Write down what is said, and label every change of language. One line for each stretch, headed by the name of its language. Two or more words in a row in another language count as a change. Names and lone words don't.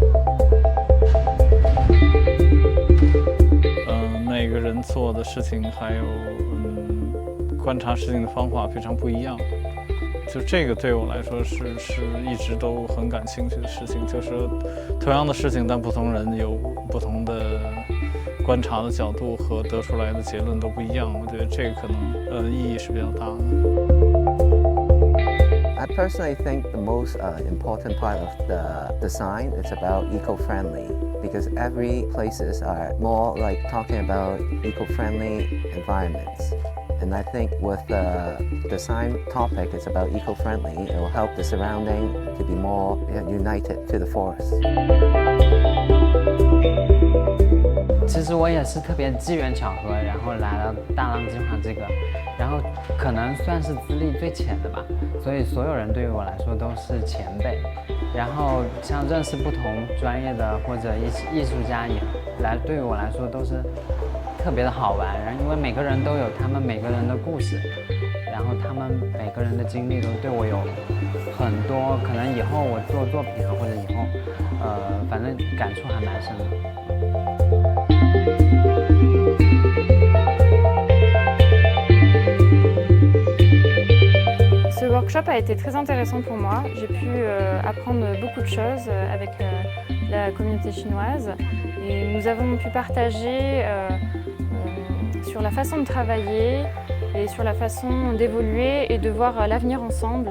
Chinese: 每个人做的事情还有观察事情的方法非常不一样。就这个对我来说是一直都很感兴趣的事情，就是同样的事情，但不同人有不同的观察的角度和得出来的结论都不一样。我觉得这个可能意义是比较大的。
English: I personally think the most important part of the design is about eco-friendly, because every places are more like talking about eco-friendly environments. And I think with the design topic it's about eco-friendly, it will help the surrounding to be more united to the forest.
Chinese: 其实我也是特别机缘巧合，然后来了大浪计划这个，然后可能算是资历最浅的吧，所以所有人对于我来说都是前辈。然后像认识不同专业的或者艺术家也对于我来说都是特别的好玩，然后因为每个人都有他们每个人的故事，然后他们每个人的经历都对我有很多，可能以后我做作品或者以后反正感触还蛮深的。
French: Ce workshop a été très intéressant pour moi. J'ai pu apprendre beaucoup de choses avec la communauté chinoise et nous avons pu partager sur la façon de travailler et sur la façon d'évoluer et de voir l'avenir ensemble.